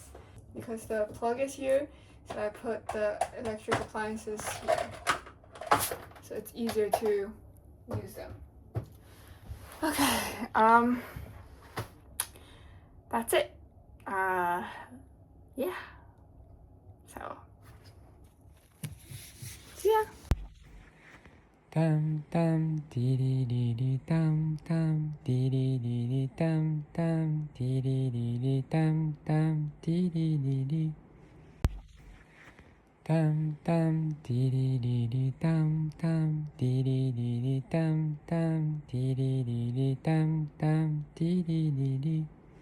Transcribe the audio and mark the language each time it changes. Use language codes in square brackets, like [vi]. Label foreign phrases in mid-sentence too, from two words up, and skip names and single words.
[en] Because the plug is here, so I put the electric appliances here, so it's easier to use them. Okay, that's it. Yeah. So, yeah. Tam tam dee dee dee dee tam tam dee dee dee dee tam tam dee dee dee dee tam tam dee dee dee dee tam tam dee dee dee dee tam tam dee dee dee dee tam tam dee dee dee dee tam tam dee dee dee dee